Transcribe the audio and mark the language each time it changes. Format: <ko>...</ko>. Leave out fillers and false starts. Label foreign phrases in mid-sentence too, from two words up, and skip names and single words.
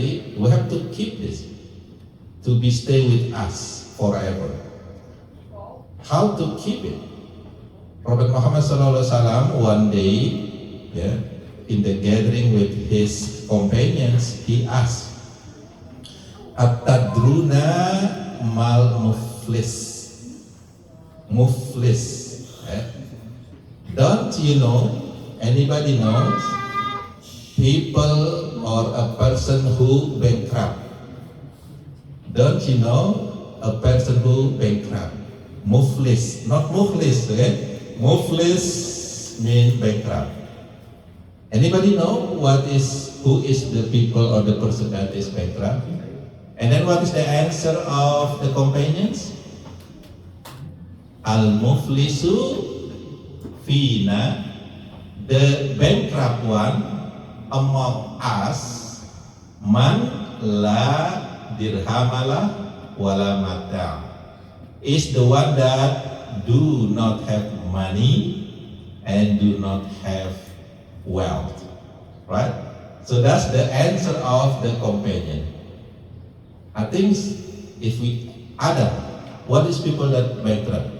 <en>We have to keep this to be stay with us forever. How to keep it? Prophet Muhammad SAW one day, in the gathering with his companions, he asked,</en> <ar>"أتدرون ما المفلس?"</ar> <en>Muflis. Don't you know? Anybody knows? People or a person who bankrupt. Don't you know a person who bankrupt? Muflis, not muflis, Muflis means bankrupt. Anybody know who is the people or the person that is bankrupt? And then what is the answer of the companions?</en> <ar>المفلس فينا,</ar> <en>the bankrupt one among us,</en> <ar>من لا درهم له ولا متاع,</ar> <en>is the one that do not have money and do not have wealth. Right? So that's the answer of the companion. I think if we Adam, what is people that bankrupt?</en>